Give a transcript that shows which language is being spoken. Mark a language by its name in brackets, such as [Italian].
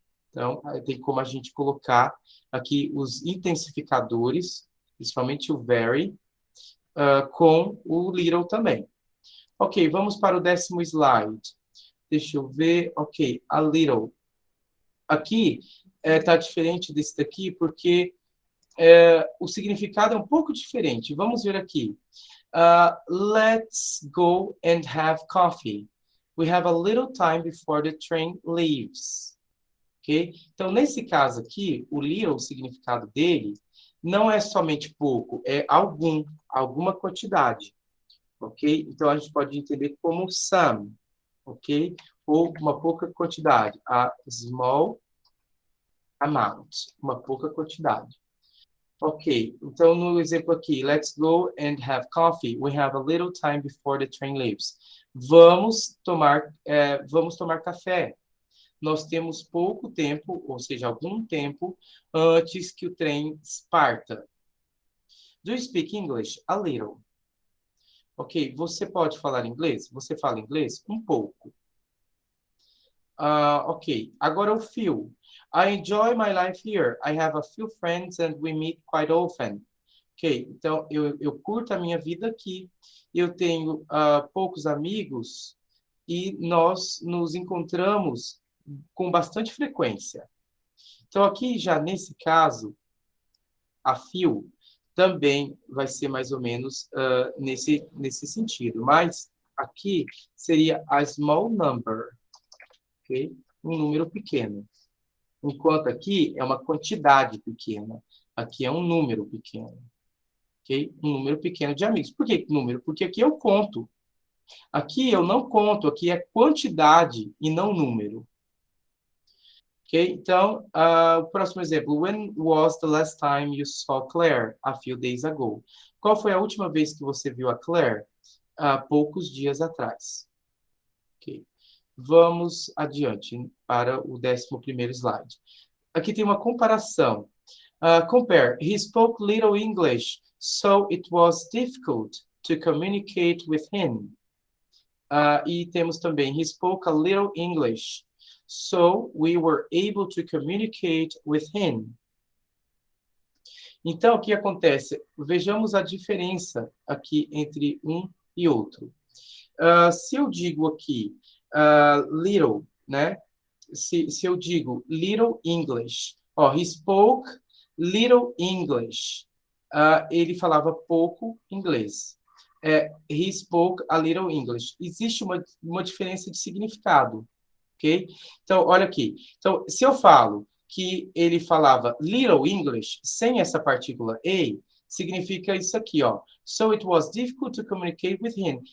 [Portuguese] Então, tem como a gente colocar aqui os intensificadores, principalmente o very, com o little também. Ok, vamos para o 10º slide. Deixa eu ver. Ok, a little. Aqui está diferente desse daqui porque o significado é um pouco diferente. Vamos ver aqui. [English] Let's go and have coffee. We have a little time before the train leaves. Ok? [Portuguese] Então, nesse caso aqui, o little, o significado dele, não é somente pouco, é alguma quantidade. Ok? Então, a gente pode entender como some, ok? Ou uma pouca quantidade, a small amount, uma pouca quantidade. Ok, então no exemplo aqui, [English] let's go and have coffee. We have a little time before the train leaves. [Portuguese] Vamos tomar café. Nós temos pouco tempo, ou seja, algum tempo, antes que o trem parta. [English] Do you speak English? A little. [Portuguese] Ok, você pode falar inglês? Você fala inglês? Um pouco. Ok, agora o Phil. [English] I enjoy my life here. I have a few friends and we meet quite often. [Portuguese] Ok, então eu curto a minha vida aqui. Eu tenho poucos amigos e nós nos encontramos com bastante frequência. Então, aqui já nesse caso, a Phil também vai ser mais ou menos nesse sentido. Mas aqui seria a small number, ok? Um número pequeno. Enquanto aqui é uma quantidade pequena. Aqui é um número pequeno. Ok? Um número pequeno de amigos. Por que número? Porque aqui eu conto. Aqui eu não conto, aqui é quantidade e não número. Ok? Então, o próximo exemplo. [English] When was the last time you saw Claire? A few days ago. [Portuguese] Qual foi a última vez que você viu a Claire? Há poucos dias atrás. Ok? Vamos adiante para o 11º slide. Aqui tem uma comparação. [English] Compare. He spoke little English, so it was difficult to communicate with him. [Portuguese] E temos também, [English] he spoke a little English, so we were able to communicate with him. [Portuguese] Então, o que acontece? Vejamos a diferença aqui entre um e outro. Se eu digo aqui little, né? Se eu digo [English] little English, he spoke little English. [Portuguese] Ele falava pouco inglês. [English] He spoke a little English. [Portuguese] Existe uma diferença de significado, ok? Então, olha aqui. Então, se eu falo que ele falava little English, sem essa partícula a, significa isso aqui, ó. [English] So it was difficult to communicate with him.